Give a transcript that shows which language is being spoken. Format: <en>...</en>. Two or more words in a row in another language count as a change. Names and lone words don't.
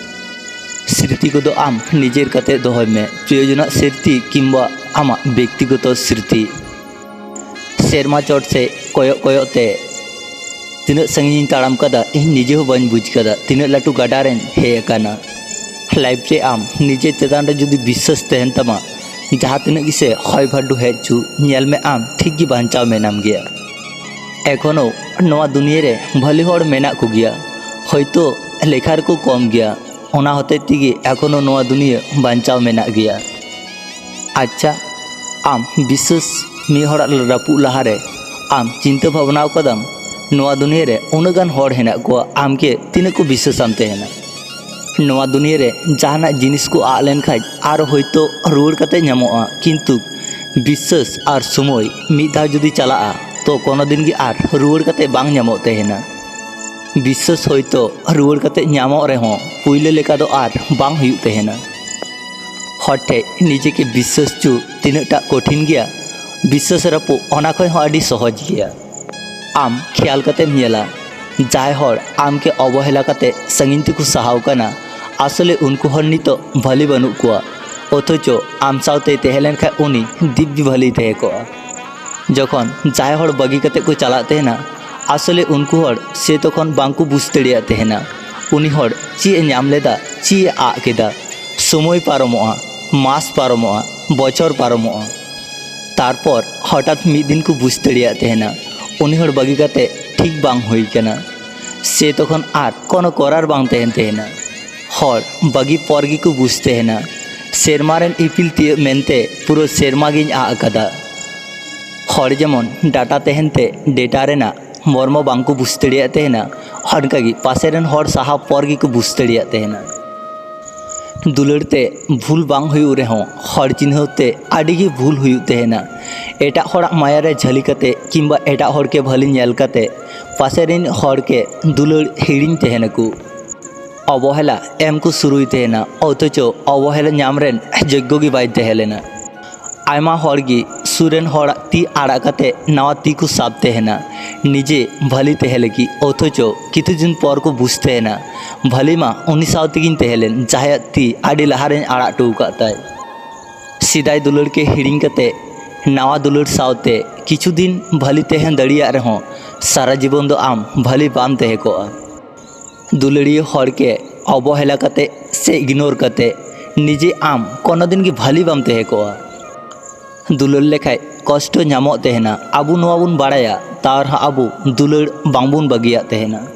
<sat>स्मृति को दो आम निजेर कते दोहय मे प्रयोजन स्मृति किंबा आमा व्यक्तिगत स्मृति सेरमा चोट से कोयो ते तीना संगीन ताड़ाम कदा इन निजे हो बाñ बुझ कदा तीना लाटू गाडारेन हे अकाना लाइफ रे आम निजे चेतान रे जुदी विश्वास तहन तमा जहाँ तीना गिसे हय भाडू हेजु नेल में आम ठीक गी बांचाव मेनाम गया। एखोनो नोआ दुनिया रे भली हर मेना को गया हयतो लेखार को कम गया ओना होते तिगे एखोनो नोआ दुनिया बांचाव मेना गया। अच्छा आम विश्वास मी हर रापू लहारे आम चिंता भावना कदम नोआ दुनिया रे उनगान हर हेना को आम के तीन को विश्वासम तहना नोआ दुनिया रे जहाना जिनिस को आ लेन खाज आर होयतो रुवाड़ कते ᱧᱟᱢᱚᱜᱼᱟ किंतु विश्वास आर समय मिद धाव जुदी चलाआ तो कोनो दिन गी आर रुवाड़ कते बांग ᱧᱟᱢᱚᱜ तहना। विश्वास होयतो रुवाड़ कते ᱧᱟᱢᱚᱜ रेहों पुइले लेका दो आर बांग हुयुग तहना। हर ठे निजे के विश्वास चु तीनटा कठिन गया विश्वास रापू ओना खय हो आडी सहज गया। आम ख्याल कते नेला जाय हर आम के अवहेला कते संगीन तिकु सहाव कना आसले उनको हर नितो भली बनू कुआ अथचो आम सावते तहेलेन खा उनी दिव्य भली तहे को जखन जाय हर बगी कते को चला तहना आसले उनको हर से तखन बांकु बुझ दड़िया तहना उनी हर ची ᱧᱟᱢ लेदा ची आ केदा समय पारमोआ मास पारमोआ बचर पारमोआ तारपर हठात मिद दिन को बुझ दड़िया तहना उनी हर बगी कते ठीक बांग हुई कना से तखन आर कोनो करार बांग तहन तहना हर बगी परगी को बुझ तहना सेरमारेन इपिल तिय मेनते पुरो सेरमा गिन आ कदा हर जेमन डाटा तहनते डेटा रेना मर्म बांग को बुझ दड़िया तहना हनकागी पासेरेन हर साहा परगी को बुझ दड़िया तहना। दुलड़ते भूल बांग हुयुग रेहों हर चिन्हते आडिगी भूल हुयुग तहना एटा हर माया रे झली कते किंबा एटा हर के भली नेल कते पासेरिन हर के दुलड़ हिड़िंग तहना को अवहेला एम को शुरुई तहना अथचो अवहेला ᱧᱟᱢ रेन योग्य गी बाय तहलेना आयमा हर गी सुरेन हर ती आड़ा कते नवा ती को साब तहना निजे भली तहले की अथचो कितु दिन पर को बुझ तहना भली मा उनी सावतिगिन तहलेन जाया ती आडी लहारेन आड़ा टुका ताय सिदाय दुलड़ के हिड़िंग कते नवा दुलड़ सावते किछु दिन भली तहन दड़िया रेहों सारा जीवन दो आम भली बाम तहे को दुलड़िया हर के अवहेला कते से इग्नोर कते निजे आम कोनो दिन की भली बाम तहे को दुलड़ लेखाय कष्ट ᱧᱟᱢᱚᱜ तहना आबू नोआ बुन बाड़ाया तार आबू दुलड़ बांगबुन बगिया तहना।</sat>